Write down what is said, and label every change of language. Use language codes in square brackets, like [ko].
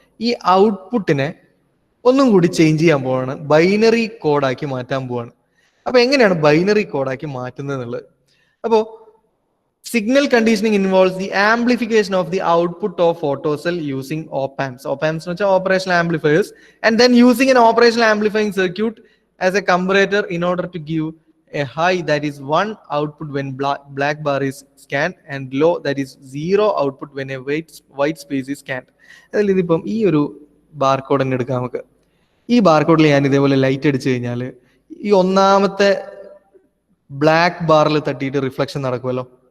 [ml] ഈ ഔട്ട്പുട്ടിനെ ഒന്നും കൂടി ചേഞ്ച് ചെയ്യാൻ പോവാണ്, ബൈനറി കോഡാക്കി മാറ്റാൻ പോവാണ്. അപ്പൊ എങ്ങനെയാണ് ബൈനറി കോഡാക്കി മാറ്റുന്നത് എന്നുള്ളത്? അപ്പോ [en] Signal conditioning involves the amplification of the output of photo cell using op amps. [ml] op amps എന്ന് വെച്ചാൽ operational amplifiers. [en] And then using an operational amplifying circuit as a comparator in order to give a high that is 1 output when black bar is scanned and low that is 0 output when a white space is scanned. [ml] അതിൽ ഇതിപ്പം ഈ ഒരു barcode തന്നെ എടുക്കാം നമുക്ക്. ഈ ബാർകോഡിൽ ഞാൻ ഇതേപോലെ ലൈറ്റ് അടിച്ചു കഴിഞ്ഞാൽ ഈ ഒന്നാമത്തെ ബ്ലാക്ക് ബാറിൽ തട്ടിയിട്ട് റിഫ്ലക്ഷൻ നടക്കുമല്ലോ.